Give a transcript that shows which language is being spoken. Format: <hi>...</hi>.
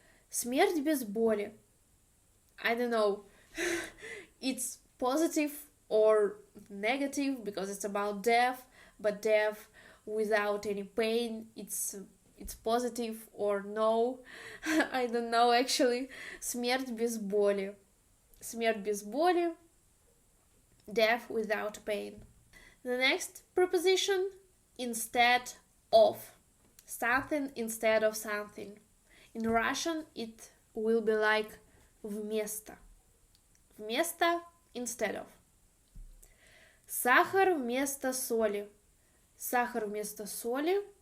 <ru>Смерть без боли.</ru> <en>I don't know. It's positive or negative because it's about death, but death without any pain, it's positive or no. I don't know actually.</en> <ru>Смерть без боли. Смерть без боли.</ru> <en>Death without pain. The next preposition, instead of. Something instead of something. In Russian it will be like вместо. Вместо, instead of.</en> <ru>Сахар вместо соли. Сахар вместо соли.</ru>